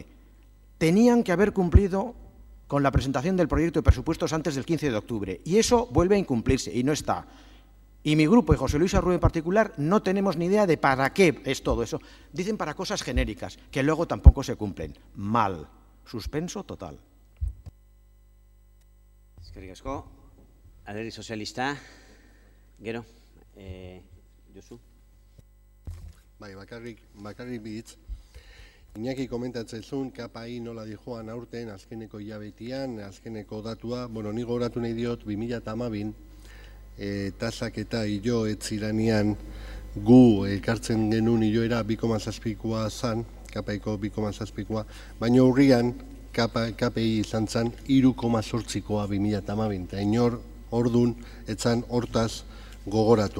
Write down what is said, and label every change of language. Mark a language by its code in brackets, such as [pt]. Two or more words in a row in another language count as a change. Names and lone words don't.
[es] Tenían que haber cumplido con la presentación del proyecto de presupuestos antes del 15 de octubre. Y eso vuelve a incumplirse y no está. Y mi grupo, y José Luis Arrue en particular, no tenemos ni idea de para qué es todo eso. Dicen para cosas genéricas, que luego tampoco se cumplen. Mal. Suspenso total. [eu] Eskerrik asko. Alderdi sozialista, gero, Josu. Bai, bakarrik bitz. Iñaki komentatzen zuen, KPI nola dijoan aurten, azkeneko hilabetian, azkeneko datua, ni gogoratu nahi diot, 2012, tasak eta hilo etziranean gu ekartzen genuen hiloera 2,7koa zan, KPIko 2,7koa, baina urrian KPI izan zen 3,8koa 2012, eta inor ordun etzan hortaz gogoratu.